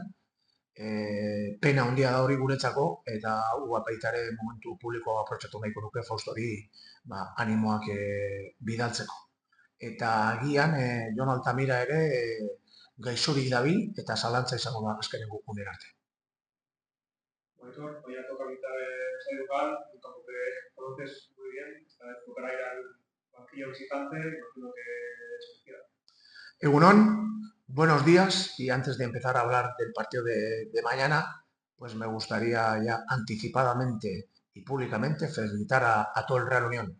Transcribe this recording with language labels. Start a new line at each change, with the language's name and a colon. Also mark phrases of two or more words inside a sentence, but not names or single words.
Basque: Pena handia da hori guretzako, eta baitare momentu publikoa aprotxatu nahiko nuke Faustori animoak bidaltzeko. Eta agian, Jon Altamira ere gaixorik dabil eta zalantza izango da azkenen gukunen arte.
Spanish: Monitor, hoy ha tocado mitad de estadio local, un campo que conoces muy bien, tocará ir al banquillo visitante, imagino que es especial. Egunon, buenos días, y antes de empezar a hablar del partido de mañana, pues me gustaría ya anticipadamente y públicamente felicitar a todo el Real Unión.